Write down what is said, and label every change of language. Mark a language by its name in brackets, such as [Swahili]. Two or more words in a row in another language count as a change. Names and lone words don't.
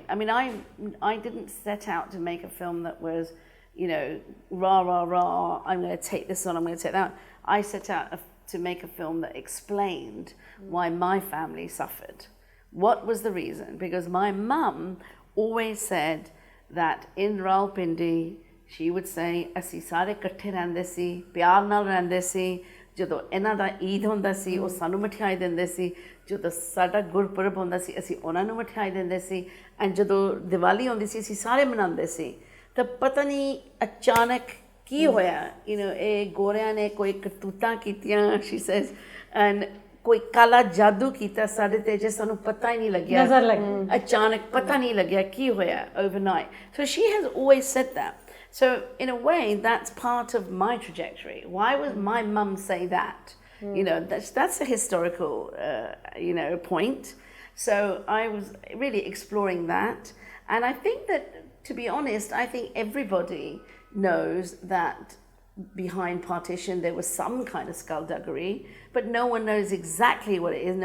[English] I mean, I didn't set out to make a film that was, you know, rah, rah, rah, I'm going to take this on, I'm going to take that on. I set out to make a film that explained why my family suffered. What was the reason? Because my mum always said that in Rawalpindi, she would say, [Punjabi] ਅਸੀਂ ਸਾਰੇ ਇਕੱਠੇ ਰਹਿੰਦੇ ਸੀ, ਪਿਆਰ ਨਾਲ ਰਹਿੰਦੇ ਸੀ, ਜਦੋਂ ਇਹਨਾਂ ਦਾ ਈਦ ਹੁੰਦਾ ਸੀ, ਉਹ ਸਾਨੂੰ ਮਠਿਆਈ ਦਿੰਦੇ ਸੀ, ਜਦੋਂ ਸਾਡਾ ਗੁਰਪੁਰਬ ਹੁੰਦਾ ਸੀ, ਅਸੀਂ ਉਹਨਾਂ ਨੂੰ ਮਠਿਆਈ ਦਿੰਦੇ ਸੀ, and ਜਦੋਂ ਦੀਵਾਲੀ ਆਉਂਦੀ ਸੀ, ਅਸੀਂ ਸਾਰੇ ਮਨਾਉਂਦੇ ਸੀ। ਤਾਂ ਪਤਾ ਨਹੀਂ ਅਚਾਨਕ ਕੀ ਹੋਇਆ, [English] you know, [Punjabi] ਇਹ ਗੋਰਿਆਂ ਨੇ ਕੋਈ ਕਰਤੂਤਾਂ ਕੀਤੀਆਂ, [English] she says, [Punjabi] and ਕੋਈ ਕਾਲਾ ਜਾਦੂ ਕੀਤਾ ਸਾਡੇ ਤੇ, ਜੇ ਸਾਨੂੰ ਪਤਾ ਹੀ ਨਹੀਂ ਲੱਗਿਆ, ਨਜ਼ਰ ਲੱਗੀ, ਅਚਾਨਕ ਪਤਾ ਨਹੀਂ ਲੱਗਿਆ ਕੀ ਹੋਇਆ overnight. [English] So she has always said that. So in a way, that's part of my trajectory. Why would my mum say that? You know, that's a historical, you know, point. So I was really exploring that. And I think that to be honest, I think everybody knows that behind Partition there was some kind of skullduggery, but no one knows exactly what it is.